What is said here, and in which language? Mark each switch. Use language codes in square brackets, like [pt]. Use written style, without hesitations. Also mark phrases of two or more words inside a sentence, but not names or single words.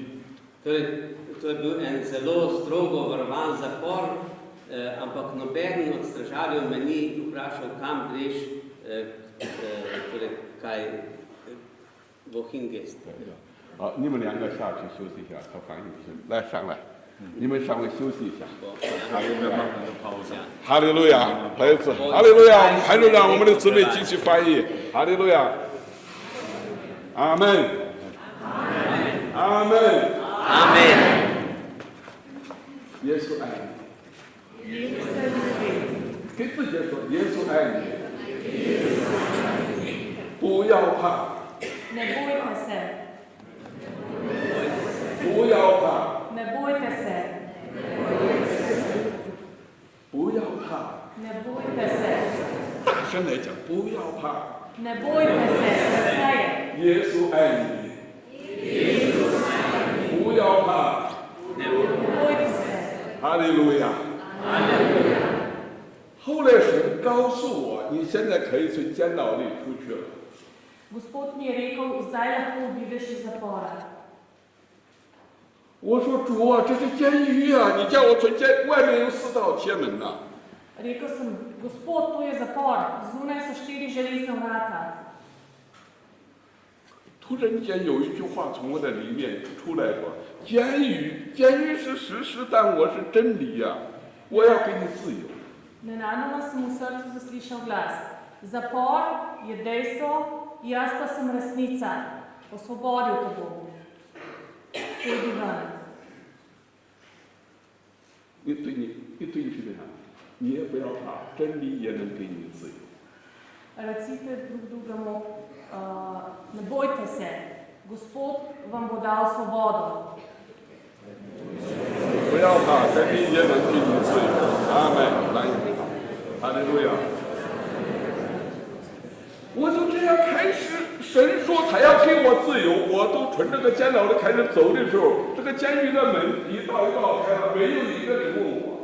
[sl] Torej, to je bil en zelo strogo varovan zapor, ampak noben od stražarjev me ni vprašal, kam greš, torej, kaj, [de] wohin gehst. [zh] 好，你们2个下去休息一下，他反应不行，来上来，你们稍微休息一下。哈利路亚，孩子，哈利路亚，我们还是让我们的姊妹继续翻译。哈利路亚，阿门，阿门，阿门。耶稣爱你，跟自己说，耶稣爱你，不要怕， [sl] Ne bojte se, [zh] 不要怕， [sl] ne bojte se, [zh] 不要怕， [sl] ne bojte se, [zh] 大声来讲，不要怕， [sl] ne bojte se, srce [zh] 耶稣爱你，不要怕， [sl] ne bojte se. [zh] 哈利路亚。后来神告诉我，你现在可以从监牢里出去了。 [sl] Gospod mi je rekel, zdaj lahko odideš iz zapora. [zh] 我说主啊，这是监狱啊！你叫我从外面有4道铁门呐、 [sl] Rekel sem, Gospod, to je zapor, zunaj so 4 železna vrata. [zh] 突然间有一句话从我的里面出来说：监狱是实施，但我是真理呀、我要给你自由。 [sl] Nenadoma sem v srcu zaslišal glas. Zapor je dejstvo, jaz pa sem resnica. Osvobodil te bom. Pojdi ven. [zh] 你对你是这样，你也不要怕，真理也能给你自由。 [sl] Recite drug drugemu, ne bojte se, Gospod vam bo dal svobodo. [zh] 不要怕，真理也能给你自由。阿门，哈利路亚。我就这样开始，神说他要给我自由，我都从这个监牢里开始走的时候，这个监狱的门一道一道开了，没有一个人问我。